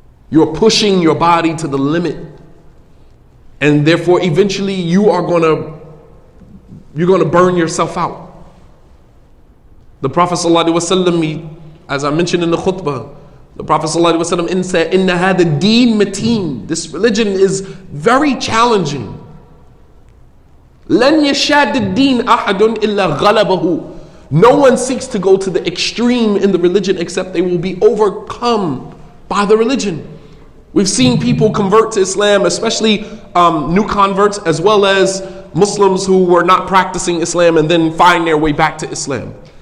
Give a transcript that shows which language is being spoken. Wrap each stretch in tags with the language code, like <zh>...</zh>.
<en>You're pushing your body to the limit. And therefore, eventually you're going to burn yourself out. The Prophet ﷺ, as I mentioned in the khutbah, the Prophet ﷺ said,</en> <ar>"Inna hada deen mateen."</ar> <en>This religion is very challenging.</en> <ar>لن يشاد الدين أحد إلا غلبه.</ar> <en>No one seeks to go to the extreme in the religion except they will be overcome by the religion. We've seen people convert to Islam, especially new converts, as well as Muslims who were not practicing Islam and then find their way back to Islam.</en>